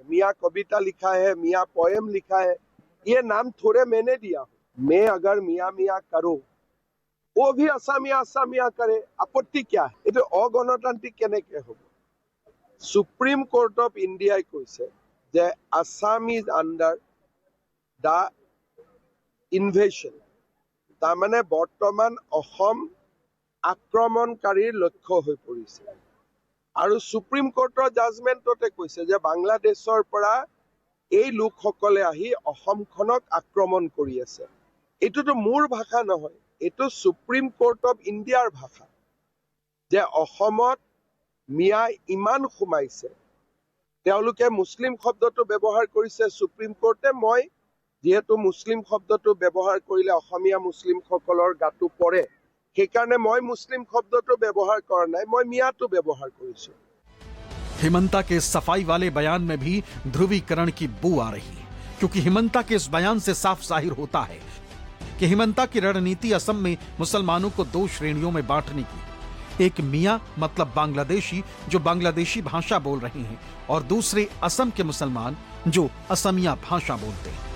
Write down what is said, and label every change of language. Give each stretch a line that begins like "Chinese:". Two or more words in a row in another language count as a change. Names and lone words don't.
Hindi: मियाँ कविता लिखा है, मियाँ पोएम लिखा है, ये नाम थोड़े मैंने दिया हूँ। मैं अगर मियाँ मियाँ करो, वो भी असामिया असामिया करे, आपत्ति क्या है?
Assamese: এয়া অগণতান্ত্ৰিক কেনেকৈ হ'ব?
English: Supreme Court of India
Assamese: কৈছে যে
English: Assam is under the invasion.
Assamese: তাৰমানে বৰ্তমান অসম আক্ৰমণকাৰীৰ লক্ষ্য হৈ পৰিছে। আৰু সুপ্ৰিম কোৰ্টৰ জাজমেণ্টতে কৈছে যে বাংলাদেশৰ পৰা এই লোকসকলে আহি অসমখনক আক্ৰমণ কৰি আছে। এইটোতো মোৰ ভাষা নহয়, এইটো সুপ্ৰিম কোৰ্ট অফ ইণ্ডিয়াৰ ভাষা। যে অসমত মিয়া ইমান সোমাইছে, তেওঁলোকে মুছলিম শব্দটো ব্যৱহাৰ কৰিছে সুপ্ৰিম কোৰ্টে। মই যেহেতু মুছলিম শব্দটো ব্যৱহাৰ কৰিলে অসমীয়া মুছলিম সকলৰ গাটো পৰে, সেইকাৰণে মই মুছলিম শব্দটো ব্যৱহাৰ কৰা নাই, মই মিয়াটো ব্যৱহাৰ কৰিছো।
Hindi: हिमंता के सफाई वाले बयान में भी ध्रुवीकरण की बू आ रही है, क्योंकि हिमंता के इस बयान से साफ जाहिर होता है कि हिमंता की रणनीति असम में मुसलमानों को दो श्रेणियों में बांटने की। एक मियां मतलब बांग्लादेशी जो बांग्लादेशी भाषा बोल रहे हैं, और दूसरे असम के मुसलमान जो असमिया भाषा बोलते हैं।